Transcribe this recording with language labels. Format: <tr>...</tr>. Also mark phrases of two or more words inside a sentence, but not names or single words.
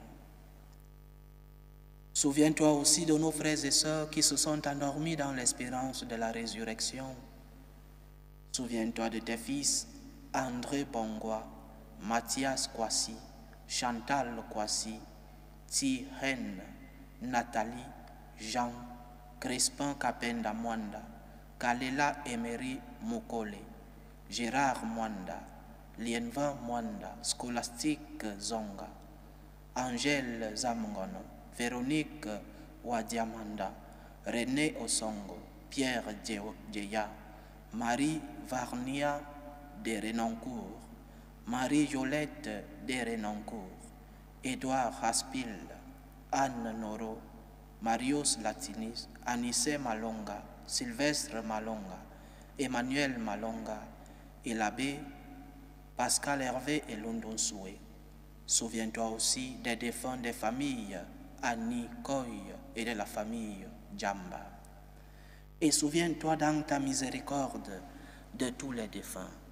<fr>Souviens-toi aussi de nos frères et sœurs qui se sont endormis dans l'espérance de la résurrection. Souviens-toi de tes fils André Bongwa, Mathias Kwasi, Chantal Kwasi, Thi Hen, Nathalie, Jean, Crispin Kapenda Mwanda, Kalela Emery Mukole, Gérard Mwanda, Lienvan Mwanda, Scholastique Zonga, Angèle Zamongono, Véronique Wadiamanda, René Osongo, Pierre Djeya, Marie Varnia de Renoncourt, Marie Jolette de Renoncourt, Édouard Haspil, Anne Noro, Marius Latinis, Anissé Malonga, Sylvestre Malonga, Emmanuel Malonga et l'abbé Pascal Hervé et Londonsoué. Souviens-toi aussi des défunts des familles Annie Koy et de la famille Djamba. Et souviens-toi dans ta miséricorde de tous les défunts.</fr>